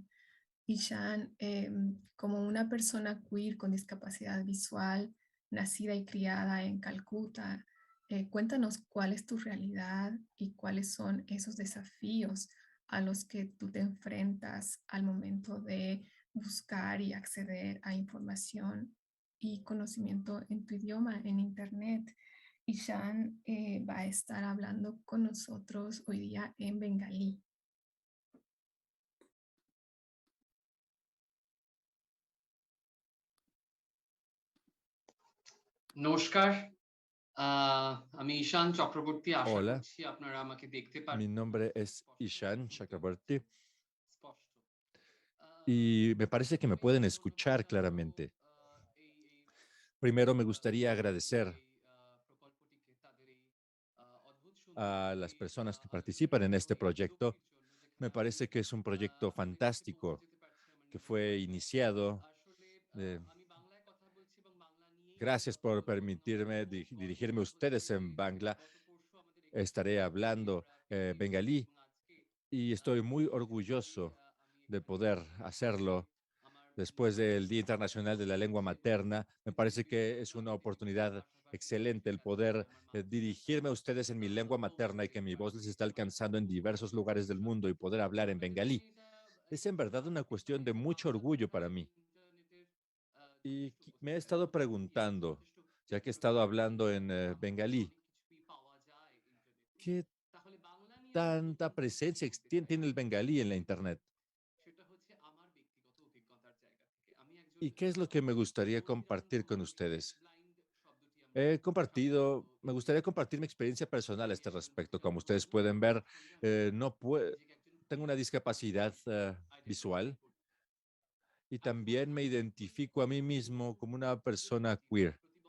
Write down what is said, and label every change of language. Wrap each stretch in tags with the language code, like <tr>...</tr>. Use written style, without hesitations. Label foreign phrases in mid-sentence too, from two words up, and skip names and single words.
<es>Ishan, como una persona queer con discapacidad visual, nacida y criada en Calcuta, cuéntanos cuál es tu realidad y cuáles son esos desafíos a los que tú te enfrentas al momento de buscar y acceder a información y conocimiento en tu idioma, en Internet. Ishan va a estar hablando con nosotros hoy día en bengalí.</es> <bn>নমস্কার, আমি ঈশান চক্রবর্তী, আশা</bn> <es>Hola,</es> <bn>করছি আপনারা আমাকে দেখতে</bn> <es>mi</es> <bn>পারছেন</bn> <es>nombre es Ishan Chakrabarti</es> <bn>স্পষ্ট।</bn> <es>y me parece que me pueden escuchar claramente. Primero me gustaría agradecer</es> <bn>প্রকল্পটিকে তাদের এই অদ্ভুত</bn> <es>a las personas que participan en este proyecto. Me parece que es un proyecto fantástico que fue iniciado.</es> <bn>আমি বাংলায় কথা বলছি এবং বাংলা নিয়েই</bn> <es>Gracias por permitirme dirigirme a ustedes en Bangla. Estaré hablando bengalí y estoy muy orgulloso de poder hacerlo después del Día Internacional de la Lengua Materna. Me parece que es una oportunidad excelente el poder dirigirme a ustedes en mi lengua materna y que mi voz les está alcanzando en diversos lugares del mundo y poder hablar en bengalí. Es en verdad una cuestión de mucho orgullo para mí. Y me he estado preguntando, ya que he estado hablando en bengalí, ¿qué tanta presencia tiene el bengalí en la Internet?</es> <bn>সেটা হচ্ছে আমার ব্যক্তিগত অভিজ্ঞতার জায়গা থেকে। আমি একজন</bn> <es>¿Y qué es lo que me gustaría compartir con ustedes? Me gustaría compartir mi experiencia personal a este respecto. Como ustedes pueden ver, no tengo una discapacidad visual y también me identifico a mí mismo como una persona queer.</es>